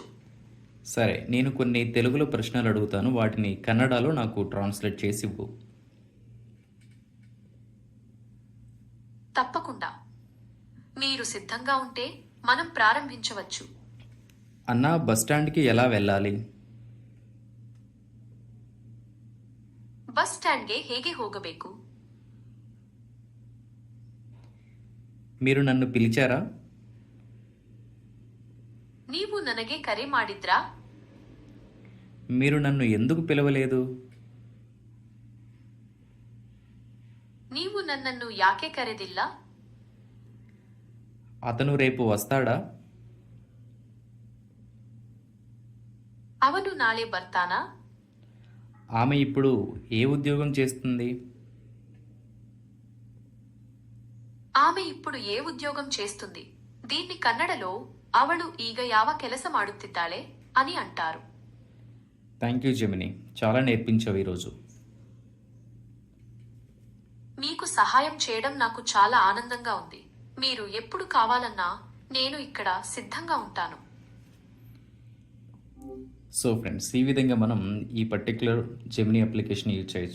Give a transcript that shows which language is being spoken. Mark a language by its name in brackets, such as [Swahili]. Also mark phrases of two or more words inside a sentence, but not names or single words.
[Telugu] సరే, నేను కొన్ని తెలుగులో ప్రశ్నలు అడుగుతాను, వాటిని కన్నడలో నాకు ట్రాన్స్లేట్ చేసి ఇవ్వు. తప్పకుండా. మీరు సిద్ధంగా ఉంటే మనం ప్రారంభించవచ్చు. అన్నా, బస్టాండ్కి ఎలా వెళ్ళాలి? [Kannada] ಬಸ್ ಸ್ಟ್ಯಾಂಡ್ಗೆ ಹೇಗೆ ಹೋಗಬೇಕು? [Telugu] మీరు నన్ను పిలిచారా? [Kannada] ನೀವು ನನಗೆ ಕರೆ ಮಾಡಿದ್ರಾ? [Telugu] మీరు నన్ను ఎందుకు పిలవలేదు? [Kannada] ನೀವು ನನ್ನನ್ನು ಯಾಕೆ ಕರೆದಿಲ್ಲ? [Telugu] అతను రేపు వస్తాడా? [Kannada] ಅವನು ನಾಳೆ ಬರ್ತಾನಾ? [Telugu] ఆమె ఇప్పుడు ఏ ఉద్యోగం చేస్తుంది? ಆಮೆ ఇప్పుడు ఏ ఉద్యోగం చేస్తుంది? దీన్ని కన్నడలో [Kannada] ಅವಳು ಈಗ ಯಾವ ಕೆಲಸ ಮಾಡುತ್ತಿದ್ದಾಳೆ [Telugu] అని అంటారు. [English] Thank you [Telugu] జెమిని, చాలా నేర్పించావు ఈరోజు. మీకు సహాయం చేయడం నాకు చాలా ఆనందంగా ఉంది. మీరు ఎప్పుడు కావాలన్నా నేను ఇక్కడ సిద్ధంగా ఉంటాను. సో ఫ్రెండ్స్, ఈ విధంగా మనం ఈ [English] particular Gemini application use [Telugu] చేయొచ్చు.